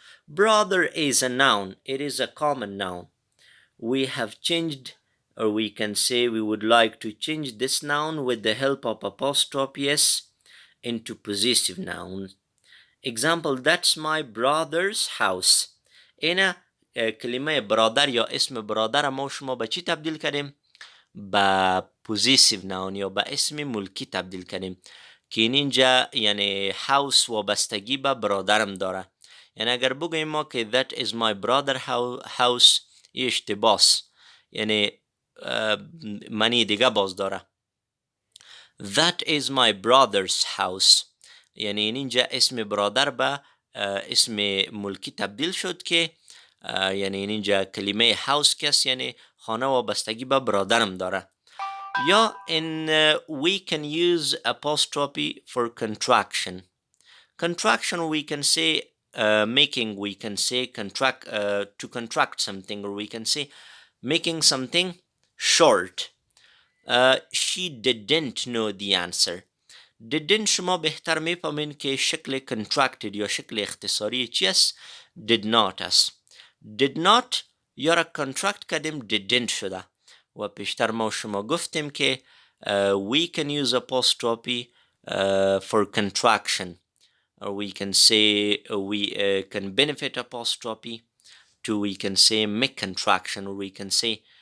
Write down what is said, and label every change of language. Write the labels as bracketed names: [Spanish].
[English] Brother is a noun. It is a common noun. We have changed, or we can say we would like to change this noun with the help of apostrophe s into possessive nouns. Example: that's my brother's house. [Persian] اینا کلمه برادر یا اسم برادر ما شما به چی تبدیل کردیم؟ با possessive noun یا با اسم ملکی تبدیل کردیم. که این اینجا یعنی هاوس وابستگی به برادرم داره. یعنی اگر بگوییم ما که [English] that is my brother house [Persian] اشتباس، یعنی معنی دیگه باز داره. [English] That is my brother's house [Persian] یعنی این اینجا اسم برادر به اسم ملکی تبدیل شد که یعنی این اینجا کلمه house کس یعنی خانه وابستگی به برادرم داره. [English] یا in we can use apostrophe for contraction. Contraction we can say making, we can say contract to contract something, or we can say making something short. She didn't know the answer. [Persian] didn't شما بهتر میفهمین که شکل contracted یا شکل اختصاری چی است؟ did not است. [English] did not [Persian] یا را contract کردیم didn't شده و پیشتر ما شما گفتیم که [English] we can use apostrophe for contraction, or we can say we can benefit apostrophe to, we can say make contraction, or we can say